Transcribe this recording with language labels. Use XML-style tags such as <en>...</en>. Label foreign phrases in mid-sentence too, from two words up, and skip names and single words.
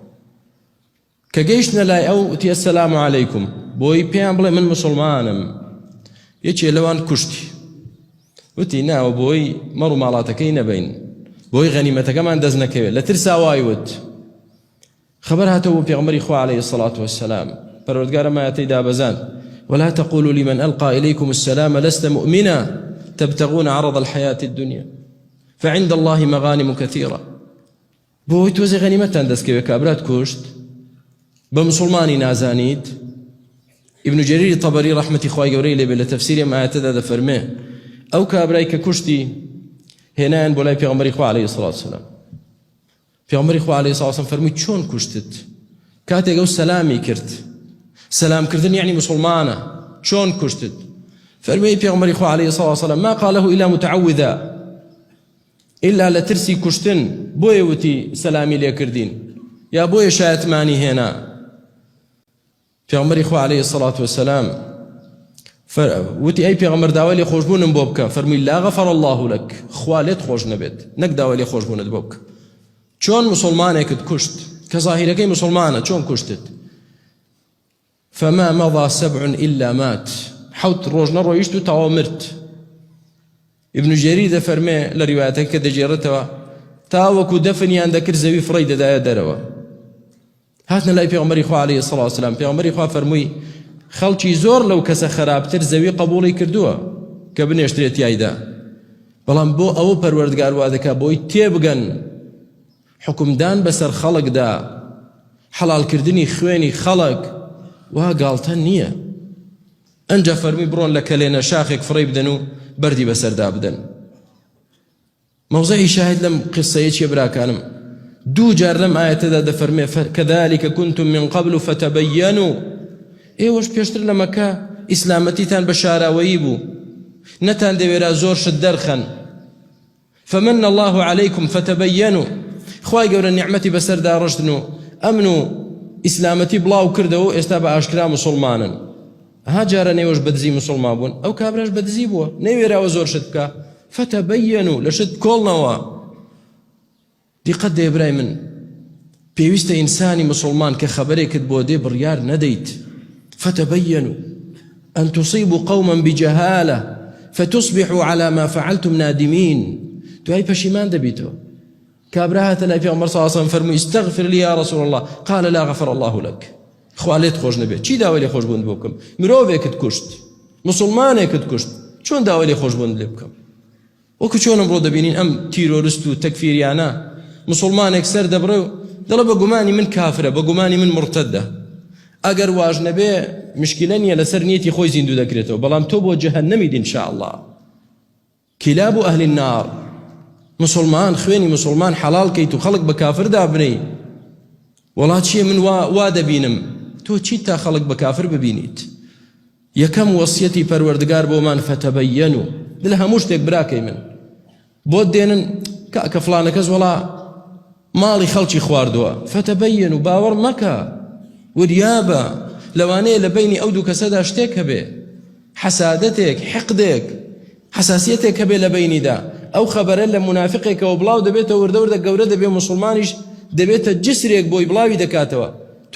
<ckb>کە گەیشتنە لای ئەو وتی</ckb> <ar>ئەسەلامو عەلەیکوم</ar> <ckb>بۆی پێیان بڵێ من مسلمانم. یەکێ لەوان کوشتی وتی ناوە بۆی مەڕ و ماڵاتەکەی نەبین بۆی غەنیمەتەکەمان دەست نەکەوێت لە ترسا وایوت. خبر هاتەوە بۆ پێغەمبەری خوا</ckb> <ar>عەلەیهی السەڵات وەسەلام</ar> <ckb>پەروەردگارە ئایەتەی دابەزاند</ckb> <ar>ولا تقولوا لمن ألقى إليكم السلام لست مؤمنا تبتغون عرض الحياة الدنيا فعند الله مغانم كثيرة.</ar> <ckb>بۆی تۆزی غەنیمەتتان دەستکەوێت کابرات کوشت بە مسلمانی نازانیت. ابن جرير طبري رحمة خوای گەورەی لێبێ لە تەفسیری ئەم ئایەتەدا دەفەرمێ ئەو کابرای کە کوشتی هێنایان بۆ لای پێغەمبەری خوا</ckb> <ar>عەلەیهی السەڵات وسەلام.</ar> <ckb>پێغەمبەری خوا</ckb> <ar>عەلەیهی السەڵات وسەلام</ar> <ckb>فەرمووی چۆن کوشتت؟ کاتێک ئەو سەلامی کرد سەلامکردن یعنی مسلمانە چۆن کوشتت؟ فەرمووی پێغەمبەری خوا</ckb> <ar>عەلەیهی السەڵات وسەلام ما قاله إلا متعوذا إلا</ar> <ckb>لە ترسی کوشتن بۆیە وتی سەلامی لێکردین یا بۆیە شایەتمانی هێنا. پێغەمبەری خوا</ckb> <ar>عەلەیهی السەڵات وسەلام</ar> <ckb>وتی ئەی پێغەمبەر داوای لێ خۆشبوونم بۆ بکە. فەرمووی</ckb> <ar>لا غەفەر الله لەک</ar> <ckb>خوا لێت خۆش نەبێت نەک داوای لێ خۆشبوونت بۆ بکە. چۆن مسلمانێکت کوشت کە ظاهیرەکەی مسلمانە چۆن کوشتت؟</ckb> <ar>فما مضى 7 إلا مات</ar> <ckb>حوت ڕۆژ نەڕۆیشت و تەواو مرد. ابن جرير دەفەرمێ لە ریوایەتەکە کە دەجێڕێتەوە تاوەکو دەفنیان دەکرد زەوی فڕی دەدایە دەرەوە. هاتنە لای پێغەمبەری خوا</ckb> <ar>عەلەیهی السەڵات وسەلام</ar> <ckb>پێغەمبەری خوا فەرمووی خەڵکی زۆر لەو کەسە خراپتر زەوی قبوڵی کردووە کە بنێشترێت یایدا بەڵام بۆ ئەوە پەروەردگار وا دەکات بۆی تێبگەن حکومدان بەسەر خەڵکدا حەڵالکردنی خوێنی خەڵک وا گاڵتە نییە. ئەنجا فەرمی بڕۆن لە کەلێنە شاخێک فڕی بدەن و بەردی بەسەردا بدەن. مەوزەعی شاهد لەم قسەیە چیە براکانم؟ دوو جار لەم ئایەتەدا دەفەرمێ</ckb> <ar>كذلك كنتم من قبل فتبينوا</ar> <ckb>ئێوەش پێشتر لە مەکە ئیسلامەتیتان بە شاراوەیی بوو نەتان دەوێرا زۆر شت دەرخەن</ckb> <ar>فمن الله عليكم فتبينوا</ar> <ckb>خوای گەورە نیعمەتی بەسەردا ڕشتن و ئەمن و ئیسلامەتی بڵاو کردەوە ئێستا بە ئاشکرا مسلمانن. ها جارە نێوەش بەدزی مسلمان بوون ئەو کابراش بەدزی بووە نەیوێراوە زۆر شت بکە فتبينوا لە شت کۆڵنەوە. دیقەت دێ برای من پێویستە ئینسانی مسلمان کە خەبەرێکت بۆ دێ بڕیار نەدەیت.</ckb> <ar>فتبينوا أن تصيبوا قوما بجهالة فتصبحوا على ما فعلتم نادمين.</ar> <ckb>تو هاي پشیمان دەبیتەوە. کابرا هاتە لای پێغەمبەر</ckb> <ar>صلی الله علیه و سلم</ar> <ckb>فەرمووی</ckb> <ar>استغفر لي يا رسول الله قال لا غفر الله لك.</ar> <ckb>خوا لێت خۆش نەبێت چی داوای لێ خۆشبوون بۆ بکەم؟ مرۆڤێکت کوشت مسلمانێکت کوشت چۆن داوای لێ خۆشبوون لێ بکەم؟ وەکو چۆن ئەمڕۆ دەبینین ئەم تیرۆریست و تەکفیریانە مسلمانێک سەر دەبڕێ و دەڵێ بە گومانی من کافرە بە گومانی من مرتەدە. ئەگەر واژ نەبێ مشکلە نییە لەسەر نیەتی خۆی زیندوو دەکرێتەوە بەڵام تۆ بۆ جەهەنەمیت</ckb> <ar>إن شاء الله.</ar> <ckb>کلاب و</ckb> <ar>ئەهلی النار</ar> <ckb>مسلمان خوێنی مسلمان حەڵال کەیت و خەڵک بە کافر دابنەی وڵات چییە من وا دەبینم تۆ چیت تا خەڵک بە کافر ببینیت؟ یەکەم وەسیەتی پەروەردگار بۆمان فتەبەیەنوا دل هەموو شتێک براکەی من بۆت دێنن کە فڵانە کەس وەڵا ماڵی خەڵکی خواردووە فتەبەیەنوا باوەڕ مەکە وریابە لەوانەیە لە بینی ئەو دوو کەسەدا شتێک هەبێ حەسادەتێک حقدێک حساسیەتێک هەبێ لە بینیدا ئەو خەبەرە لە منافقێکەوە بڵاو دەبێتەوە وردە وردە گەورە دەبێ مسلمانیش دەبێتە جسرێک بۆی بڵاوی دەکاتەوە.</ckb>